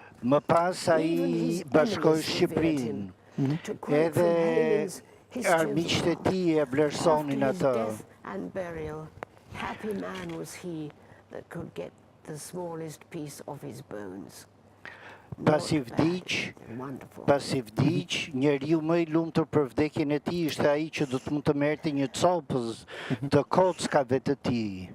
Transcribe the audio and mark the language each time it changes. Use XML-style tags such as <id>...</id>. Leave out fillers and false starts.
<sq>Më pas ai bashkoi Shqipërinë. Edhe armiqtë e tij e vlerësonin atë.</sq> <en>And burial, happy man was he that could get the smallest piece of his bones.</en> <sq>Pasi vdiq, njeriu më I lumtur për vdekjen e tij ishte ai që do të mund të merrte një copës të kockave të tij.</sq>